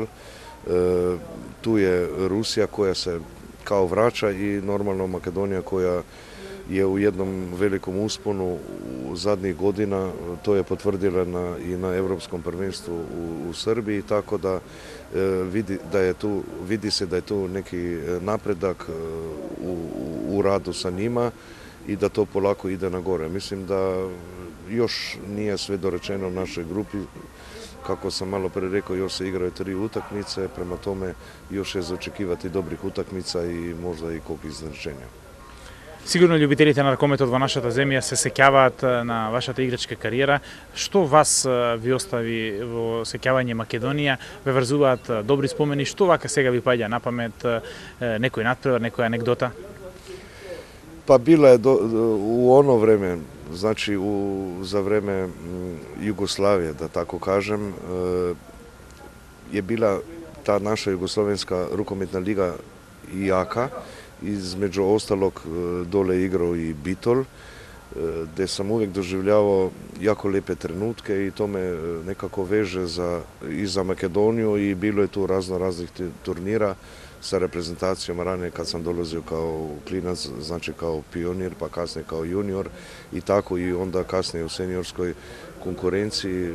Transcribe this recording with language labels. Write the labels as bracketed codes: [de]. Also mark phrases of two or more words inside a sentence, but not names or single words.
[sr] Tu je Rusija koja se kao vraća i normalno Makedonija koja je u jednom velikom usponu u zadnjih godina, to je potvrdila i na Europskom prvenstvu u Srbiji, tako da vidi se da je tu neki napredak u radu sa njima i da to polako ide na gore. Mislim da još nije sve dorečeno u našoj grupi. Kako sam malo pre rekao, još se igraju 3 utakmice, prema tome još je za očekivati dobrih utakmica i možda i колку изначenja. [mk] Сигурно љубителите на ракометот во нашата земја се сеќаваат на вашата играчка кариера. Што вас ви остави во сеќавање Македонија? Ве врзуваат добри спомени? Што вака сега ви паѓа на памет? Некој надпревар, некоја анегдота? [sr] Pa bila je u ono vreme, znači za vreme Jugoslavije, da tako kažem, je bila ta naša Jugoslovenska rukometna liga jaka. Između ostalog dole igrao i Bitol, gde sam uvijek doživljavao jako lepe trenutke i to me nekako veže i za Makedoniju i bilo je tu raznih turnira sa reprezentacijom ranije kad sam dolazio kao klinac, znači kao pionir, pa kasnije kao junior i tako i onda kasnije u seniorskoj konkurenciji.